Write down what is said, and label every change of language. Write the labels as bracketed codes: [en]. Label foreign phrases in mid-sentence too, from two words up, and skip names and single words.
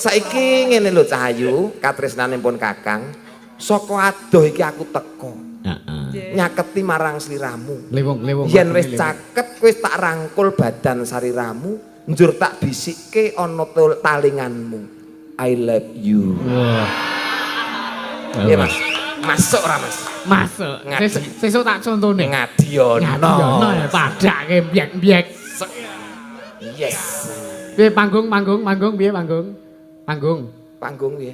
[jv] Saiki ngene lho Cahayu, katresnane pun Kakang. Saka adoh iki aku teko. Heeh. Nyaketi marang sliramu. Lewung. Yen wis caket wis tak rangkul badan sariramu, njur tak bisikke ana talinganmu. [en] I love you. [jv] Wah. Iya Mas. Masuk ora Mas? Masuk. Sesuk tak contone. Ngadiono. Ngadiono ya padake mbiek-mbiek. Yes. Piye panggung piye panggung? Panggung piye?